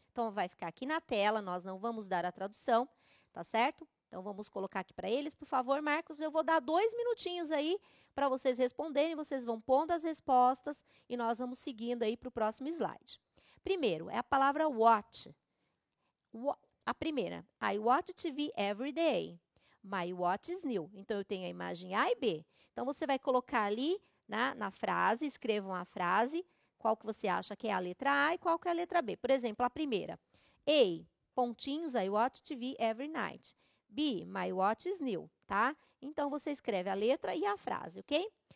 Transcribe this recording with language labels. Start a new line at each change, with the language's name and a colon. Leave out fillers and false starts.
Portuguese: Então, vai ficar aqui na tela, nós não vamos dar a tradução, tá certo? Então, vamos colocar aqui para eles, por favor, Marcos. Eu vou dar 2 minutinhos aí para vocês responderem. Vocês vão pondo as respostas e nós vamos seguindo aí para o próximo slide. Primeiro, é a palavra watch. A primeira,
English: I watch TV every day. My watch is new.
Portuguese: Então, eu tenho a imagem A e B. Então, você vai colocar ali na frase, escrevam a frase, qual que você acha que é a letra A e qual que é a letra B. Por exemplo, a primeira, A, pontinhos,
English: I watch TV every night.
Portuguese: B,
English: my watch is new,
Portuguese: tá? Então, você escreve a letra e a frase, ok?